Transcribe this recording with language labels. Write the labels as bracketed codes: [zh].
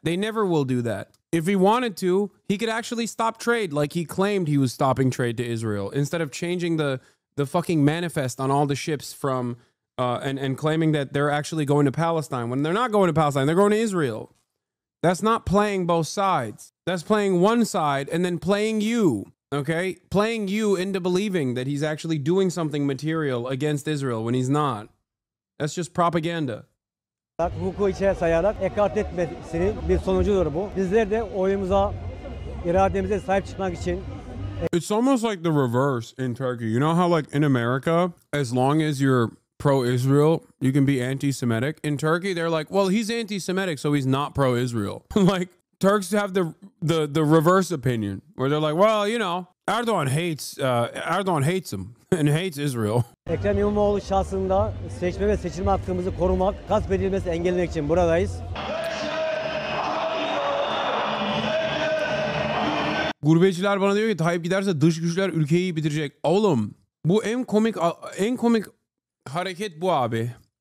[en] They never will do that. If he wanted to, he could actually stop trade like he claimed he was stopping trade to Israel instead of changing the fucking manifest on all the ships from and claiming that they're actually going to Palestine when they're not going to Palestine. They're going to Israel. That's not playing both sides. That's playing one side and then playing you, okay? Playing you into believing that he's actually doing something material against Israel when he's not. That's just propaganda. [tr] Hukuku içe sayarak ekart etmesinin bir sonucudur bu. Bizler de oyumuza, irademize sahip çıkmak için. [en] It's almost like the reverse in Turkey. You know how like in America, as long as you're pro-Israel, you can be anti-Semitic. In Turkey, they're like, well, he's anti-Semitic, so he's not pro-Israel. Like, Turks have the reverse opinion, where they're like, well, you know, Erdogan hates him and hates Israel. [tr] Ekrem İmamoğlu şahsında seçme ve seçilme hakkımızı korumak, gasp edilmesi engellemek için buradayız. Gurbetçiler bana diyor ki Tayyip giderse dış güçler ülkeyi bitirecek. Oğlum, bu en komik hareket bu abi.